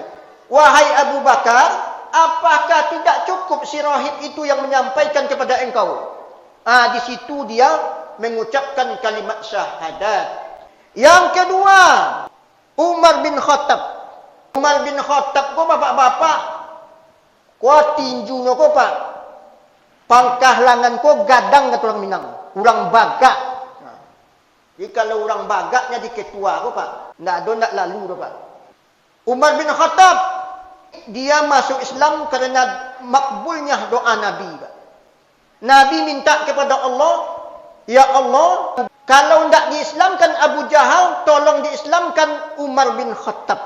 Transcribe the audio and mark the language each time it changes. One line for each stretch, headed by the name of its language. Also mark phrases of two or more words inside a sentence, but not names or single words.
Indonesian: Wahai Abu Bakar, apakah tidak cukup si rahib itu yang menyampaikan kepada engkau? Di situ dia mengucapkan kalimat syahadat. Yang kedua, Umar bin Khattab.
Minangkabau: Umar bin Khattab ko bapak-bapak, ko tinju no ko pak, pangkah langan ko gadang kata orang Minang, orang bagak. Jadi kalau orang bagaknya di ketua ko pak, ndak lalu do pak.
Indonesian: Umar bin Khattab dia masuk Islam karena makbulnya doa Nabi pak. Nabi minta kepada Allah,
Arabic: يا الله,
Indonesian: kalau ndak diislamkan Abu Jahal, tolong diislamkan Umar bin Khattab.